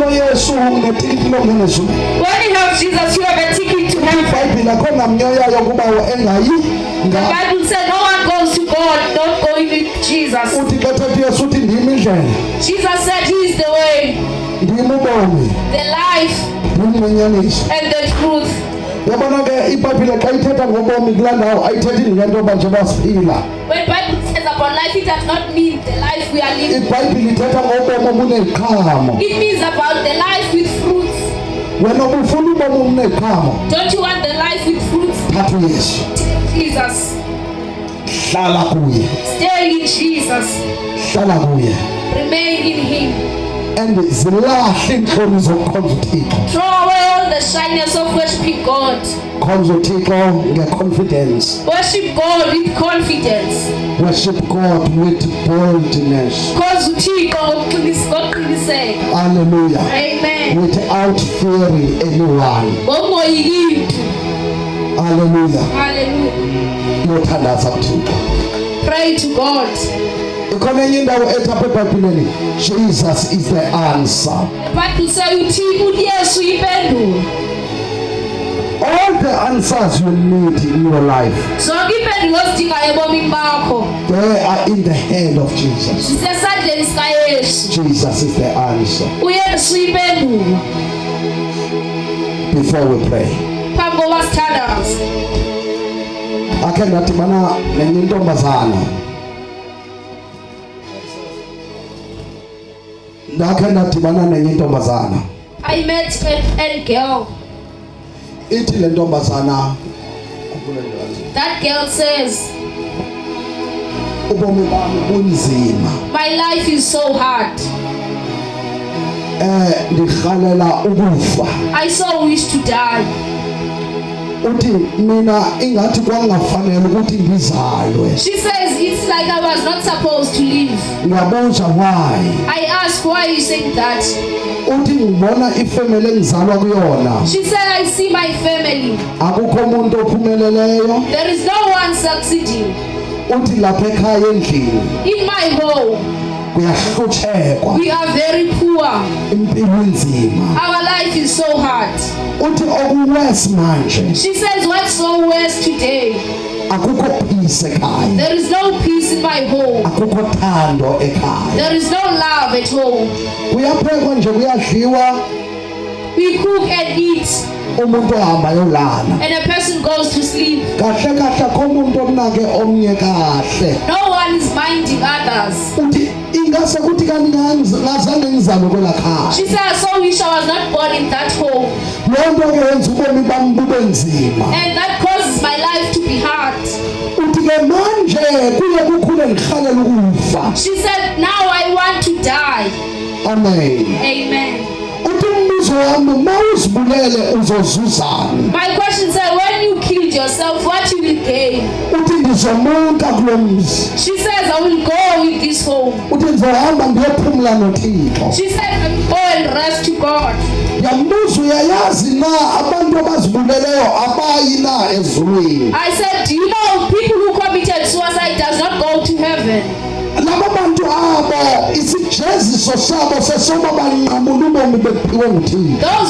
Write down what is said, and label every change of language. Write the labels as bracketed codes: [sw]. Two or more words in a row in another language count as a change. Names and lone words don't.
[xh] uYesu unetikiti lokungena ezulwini. [en] When you have Jesus, you have a ticket to heaven. [xh] iBhayibheli akhona mnyoyayo kuba engayi. [en] The Bible said no one goes to God, not going with Jesus. [xh] Uthi xa ethetha uYesu uthi ndimi indlela. [en] Jesus said he is the way, [xh] Ndimi ubomi. [en] the life, [xh] Ndimi inyaniso. [en] and the truth. [xh] Yabona ke iBhayibheli xa ithetha ngobomi kulaa ndawo ayithethi ngento yoba nje basiphila. [en] When Bible says about life, it does not mean the life we are living. [xh] iBhayibheli ithetha ngobomi obuneziqhamo. [en] It means about the life with fruits. [xh] Wena ubufuna ubomi obuneziqhamo. [en] Don't you want the life with fruits? [xh] Thatha uYesu. [en] Take Jesus. [xh] Hlala kuye. [en] Stay in Jesus. [xh] Hlala kuye. [en] Remain in him. [xh] And zilahle iintloni zokukhonza uThixo. [en] Throw away all the shyness of worshiping God. [xh] Khonza uThixo nge-confidence. [en] Worship God with confidence. Worship God with boldness. [xh] Because uThixo ngokuqiniseka. [en] Hallelujah. Amen. Without fearing anyone. [xh] Ngomoyiki mntu. [en] Hallelujah. Hallelujah. [xh] Uyothandaza uThixo. [en] Pray to God. [xh] Ikhona enye indawo ethi apha eBhayibhileni, [en] Jesus is the answer. The Bible says [xh] uYesu yimpendulo. [en] All the answers you need in your life, [xh] Zonke impendulo ozidingayo ebomini bakho [en] they are in the hand of Jesus. [xh] zisesandleni sikaYesu. [en] Jesus is the answer. [xh] uYesu yimpendulo. [en] Before we pray, [xh] Phambi kokuba sithandaze. akhe ndadibana nenye intombazana. [en] I met a girl. [xh] Ithi le ntombazana [en] That girl says, [xh] ubomi bami bunzima. [en] my life is so hard. [xh] Ndirhalela ukufa. [en] I so wish to die. [zu] Uthi mina ingathi kwangafanele ukuthi ngizalwe. [en] She says it's like I was not supposed to live. [zu] Ngiyabuza why. [en] I ask, why are you saying that? [zu] Uthi ngibona ifamily engizalwa kuyona. [en] She said, I see my family. [zu] Akukho umuntu ophumeleleyo. [en] There is no one succeeding. [zu] Uthi lapha ekhaya endlini [en] In my home, [zu] kuyahlutshekwa. [en] we are very poor. [zu] Impilo nzima. [en] Our life is so hard. [zu] Uthi okuwesi manje [en] She says, what's so worse today? [zu] akukho peace ekhaya. [en] There is no peace in my home. [zu] Akukho thando ekhaya. [en] There is no love at home. [zu] Kuyaphekwa nje kuyadliwa [en] We cook and eat, [zu] umuntu ohamba yolala. [en] and a person goes to sleep. [zu] Kahle kahle akho umuntu omnake omnye kahle. [en] No one is minding others. [zu] Uthi ingase kuthi kanti ngazange ngizalwe kwela khaya. [en] She said, I so wish I was not born in that home. [xh] Loo nto ke yenza ubomi bami bube nzima. [en] And that causes my life to be hard. [zu] Uthi ke manje kuye kukhule ngihalela ukufa. [en] She said, now I want to die. Amen. Amen. [zu] Uthi umbuzo wami mawuzibulele uzozuzana. [en] My question said, when you killed yourself, what you will gain? [xh] Uthi ndizomonka kulo mzi. [en] She says, I will go with this home. [xh] Uthi ndizohamba ndiyophumla noThixo. [en] She said, I will go and rest to God. [xh] Yambuza uyayazi na abantu abazibuleleyo abayi na ezulwini. [en] I said, do you know people who committed suicide does not go to heaven? [xh] Laba bantu abo isijeziso sabo sesoba banqamula ubomi bephiwe nguThixo.